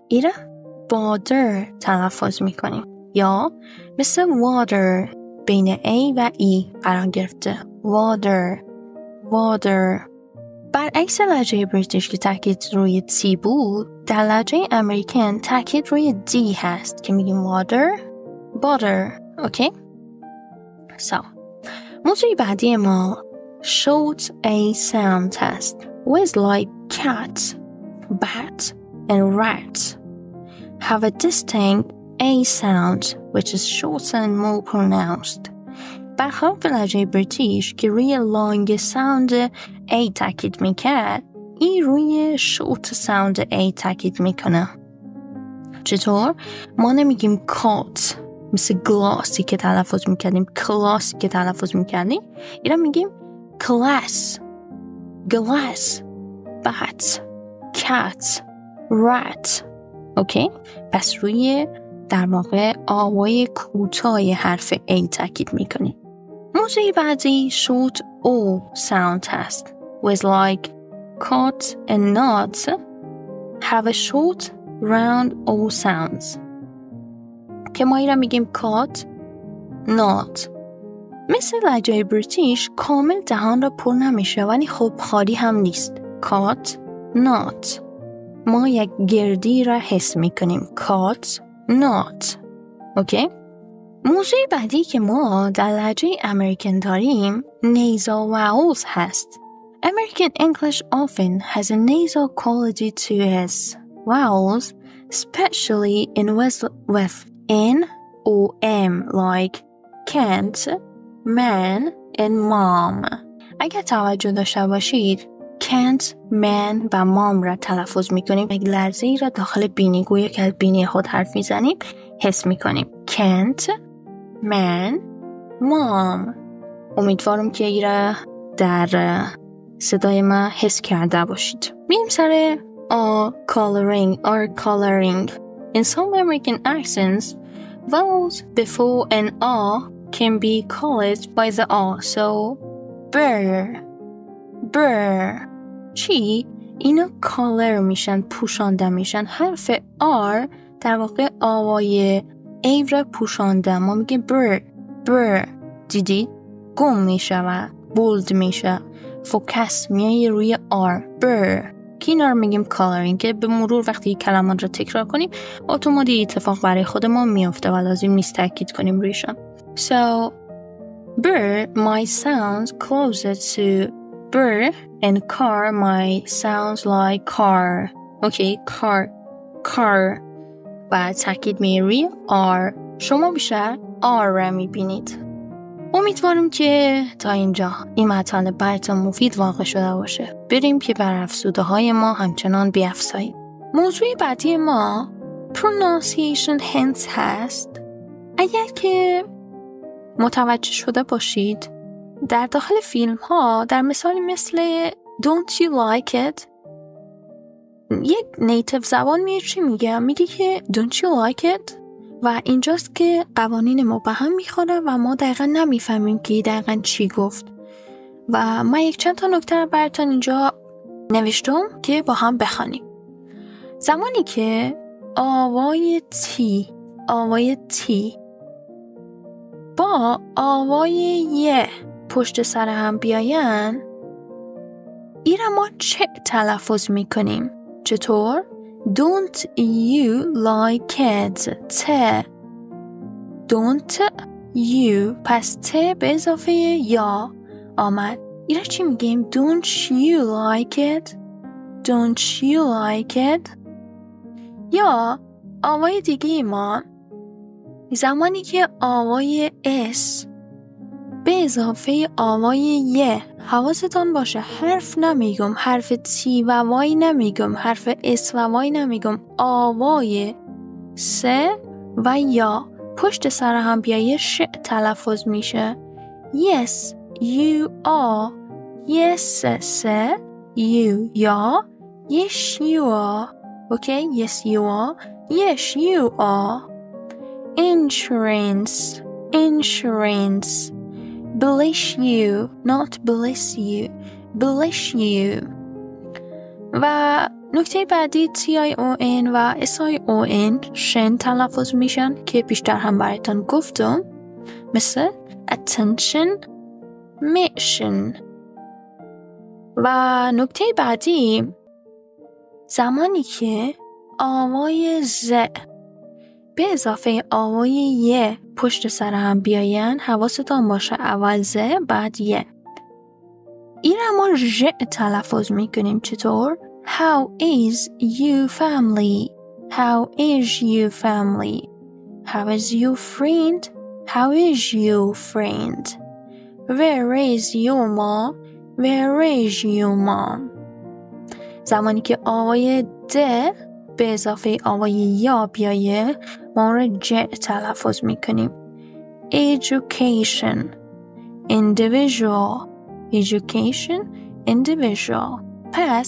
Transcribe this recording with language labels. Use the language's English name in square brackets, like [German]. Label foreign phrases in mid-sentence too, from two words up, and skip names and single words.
[Persian] ایره butter تلفظ میکنیم. یا مثل water بین A و E قرار گرفته، water. برعکس لهجه بریتیش که تاکید روی تی بود، در لهجه امریکن تاکید روی دی هست که میگیم butter. اوکی؟ موضوع بعدی ما [English] short A sound test. Words like cat, bat, and rat have a distinct A sound which is shorter and more pronounced. [Persian] برخلاف لهجه بریتیش که روی [English] long sound A [Persian] تاکید میکرد، این روی [English] short sound A [Persian] تاکید میکنه. چطور؟ ما نمیگیم کات مثل گلاسی که تلفظ میکردیم، کلاسی که تلفظ میکردیم، اینا میگیم کلاس، گلاس، بات، کات، رات. اوکی؟ پس روی در واقع آوای کوتاه حرف A تاکید میکنیم. موضوع بعدی [English] short O sound test. Words like cot and not have a short round O sounds. [Persian] که ما ایرا میگیم [English] cot, not. [Persian] مثل لهجه بریتیش کامل دهان را پر نمیشه ولی خب خالی هم نیست. [English] cot, not. [Persian] ما یک گردی را حس میکنیم. [English] cot, not. [Persian] اوکی؟ موضوع بعدی که ما در لهجه امریکن داریم [English] nasal vowels [Persian] هست. [English] American English often has a nasal quality to its vowels, especially in words with N or M like can't, man and mom. [Persian] اگر توجه داشته باشید [English] can't, man [Persian] و mom را تلفظ میکنیم. یک لرزه ای را داخل بینی گویا که بینی خود حرف میزنیم حس میکنیم. [English] can't, man, mom. [Persian] امیدوارم که ای را در صدای ما حس کرده باشید. میریم سر coloring. [English] In some American accents, vowels before an R can be colored by the R. So, burr. [Persian] چی؟ اینا color میشن، پوشانده میشن. حرف R در واقع آوای A را پوشانده. ما میگیم burr. دیدید؟ گم میشه و بولد میشه. فوکس میایه روی R. burr. که اینا رو میگیم coloring که به مرور وقتی کلمات را تکرار کنیم اتوماتیک اتفاق برای خود ما میفته و لازم نیست تاکید کنیم رویشان. [English] So, burr might sound closer to burr and car might sound like car. Okay, car. [Persian] و تاکید میری R. شما بیشتر R را میبینید. امیدوارم که تا اینجا این مطالب براتون مفید واقع شده باشه. بریم که بر افزوده های ما همچنان بیافزاییم. موضوع بعدی ما [English] pronunciation hints [Persian] هست. اگر که متوجه شده باشید در داخل فیلم ها در مثالی مثل [English] Don't you like it [Persian] یک نیتیو زبان میگه چی میگه؟ میگه که [English] Don't you like it [Persian] و اینجاست که قوانین ما به هم میخوره و ما دقیقا نمیفهمیم که دقیقا چی گفت و من یک چند تا نکته رو براتون اینجا نوشتم که با هم بخوانیم. زمانی که آوای تی با آوای یه پشت سر هم بیاین این را ما چه تلفظ میکنیم؟ چطور؟ [English] Don't you like it Don't you [Persian] پس ت به اضافه یا آمد این را چی میگیم؟ [English] Don't you like it Don't you like it [Persian] یا آوای دیگه ما زمانی که آوای اس به اضافه آوای یه حواستان باشه حرف نمیگم حرف تی و وای نمیگم حرف اس و وای نمیگم آوای سه و یا پشت سر هم بیایه ش تلفظ میشه [English] Yes you are Yes [Persian] سه you یا [English] Yes you are Okay Yes you are Yes you are Insurance Bless you not bless you Bless you [Persian] و نکته بعدی [English] TION و SION [Persian] شن تلفظ میشن که بیشتر هم براتون گفتم مثل [English] attention mission [Persian] و نکته بعدی زمانی که آوای ز به اضافه آوای یه پشت سر هم بیاین حواستان باشه اول ز بعد یه این را ما ژ تلفظ میکنیم چطور؟ [English] How is you family? How is you family? How is your friend? How is your friend? Where is your mom? Where is your mom? [Persian] زمانی که آوای د به اضافه آوای یا بیایه ما را ج تلفظ میکنیم [English] Education Individual Education Individual [Persian] پس